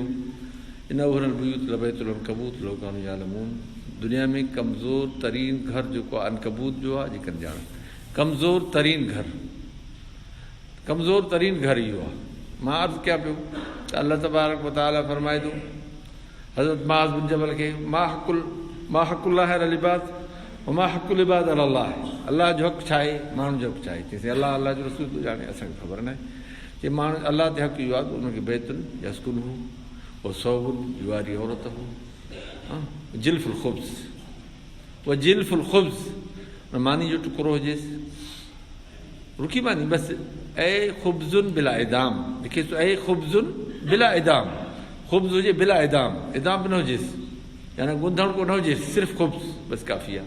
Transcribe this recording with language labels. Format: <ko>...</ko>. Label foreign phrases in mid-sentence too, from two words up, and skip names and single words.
<ar>إن أوهن البيوت لبيت العنكبوت لو كانوا يعلمون.</ar> <sd>दुनिया में कमज़ोर तरीन घर जेको आहे अनकबूत जो आहे, जेकॾहिं ॼाण कमज़ोर तरीन घर, कमज़ोर तरीन घर इहो आहे। मां अर्ज़ु कयां पियो त</sd> <ar>الله تبارك وتعالى</ar> <sd>फरमाए थो हज़रत मुआज़ बिन जबल खे,</sd> <ar>ما حق الله العباد وما حق العباد الله.</ar> <sd>अलाह जो हक़ु छा आहे, माण्हुनि जो हक़ु छा आहे? चईं अलाह अलाह जो रसूल थो ॼाणे, असांखे ख़बर न आहे। चई माण्हू अलाह ते हक़ु इहो आहे त उनखे</sd> <ar>بيت يسكنه</ar> <sd>उहो</sd> <ar>ثوب يواري عورته جلف الخبز,</ar> <sd>उहा</sd> <ar>جلف الخبز</ar> <sd>मानी जो टुकड़ो हुजेसि, रुकी मानी बसि, ऐं</sd> <ar>خبز بلا إدام,</ar> <sd>लिखे थो ऐं</sd> <ar>خبز بلا إدام,</ar> <sd>ख़ुब्ज़ हुजे</sd> <ar>بلا إدام,</ar> <sd>इदाम बि न हुजेसि, यानी गुंधण को न हुजेसि, सिर्फ़ु ख़ुब्ज़ बसि काफ़ी आहे।</sd>